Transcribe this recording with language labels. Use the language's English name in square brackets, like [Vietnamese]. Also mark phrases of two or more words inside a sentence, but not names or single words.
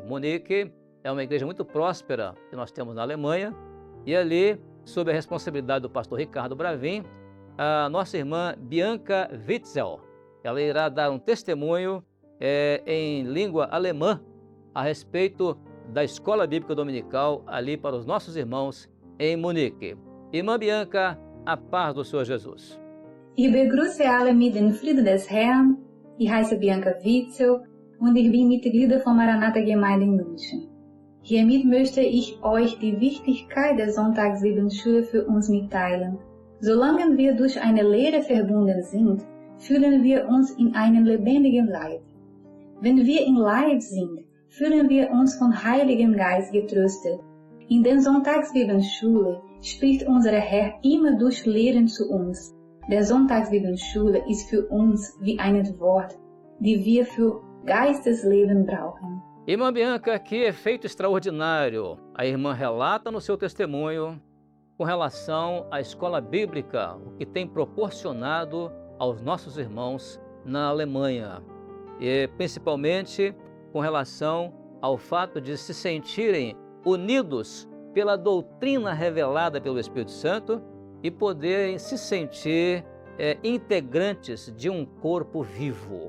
[Portuguese] Munique é uma igreja muito próspera que nós temos na Alemanha, e ali, sob a responsabilidade do pastor Ricardo Bravin, a nossa irmã Bianca Witzel, ela irá dar um testemunho em língua alemã a respeito da escola bíblica dominical ali para os nossos irmãos em Munique. Irmã Bianca, a paz do Senhor Jesus. [German] Ich begrüße alle mit dem Frieden des Herrn. Ich heiße Bianca Witzel und ich bin Mitglied von Maranatha Gemeinde in München. Hiermit möchte ich euch die Wichtigkeit der Sonntagsbibelschule für uns mitteilen. Solange wir durch eine Lehre verbunden sind, fühlen wir uns in einem lebendigen Leib. Wenn wir in Leib sind, fühlen wir uns vom Heiligen Geist getröstet. In der Sonntagsbibelschule spricht unser Herr immer durch Lehren zu uns. Der Sonntagsbibelschule ist für uns wie ein Wort, die wir für Geistesleben brauchen. [Portuguese] Irmã Bianca, que efeito extraordinário! A irmã relata no seu testemunho com relação à escola bíblica, o que tem proporcionado aos nossos irmãos na Alemanha, e principalmente com relação ao fato de se sentirem unidos pela doutrina revelada pelo Espírito Santo e poderem se sentir integrantes de um corpo vivo.